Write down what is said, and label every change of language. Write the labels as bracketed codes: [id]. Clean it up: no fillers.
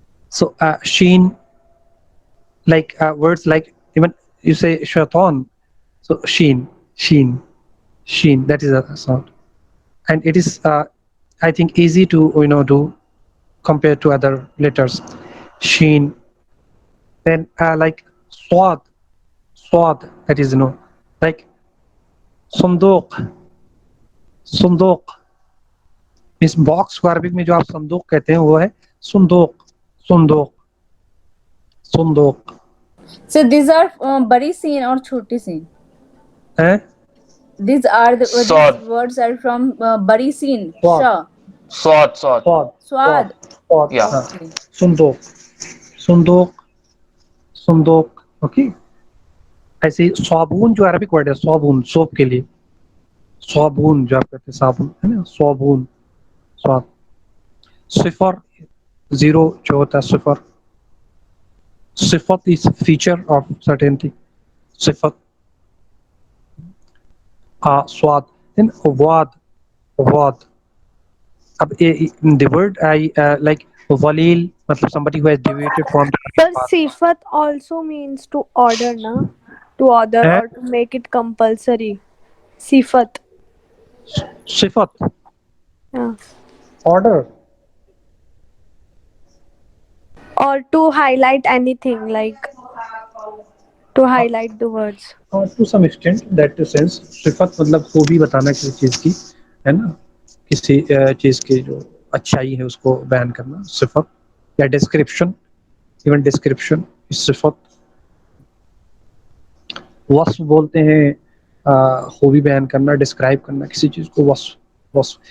[en] So sheen, like words like, even you say shaitan, so sheen, sheen, sheen, that is a sound. And it is I think easy to do compared to other letters, sheen. Then like swad, that is like [ur] صندوق, صندوق اس box کو Arabic میں جو آپ صندوق کہتے ہیں وہ ہے صندوق, صندوق, صندوق. [en] So these are bari seen [ur] اور چھوٹی [en] seen. These are these words are from bari seen. Swad. Swad. Yeah. [ar] صندوق, صندوق, صندوق. [ur] اوکے, ایسے صابون جو عربک ورڈ ہے, صابون سوپ کے لیے, صابون جو آپ کہتے ہیں صابن ہے نا, صابون, صاب. صفر, زیرو جو ہوتا ہے صفر, صفت [en] is feature of certain thing, [ur] صفت. سواد. Then واد, واد. [en] اب the word I like walil, matlab somebody who has deviated from the But sifat also means to order, na? To order or to make it compulsory. Sifat. [ar] صفت, [en] Yeah. order. Or to highlight anything, like to highlight the words. To some extent, that sense, [ur] صفت مطلب خوبی بتانا کسی چیز کی, ہے نا, کسی چیز کی جو اچھائی ہے اس کو بیان کرنا, صفت. یا ڈسکرپشن, ایون ڈسکرپشن صفت. وصف بولتے ہیں خوبی بیان کرنا, ڈسکرائب کرنا کسی چیز کو, وصف, وصف.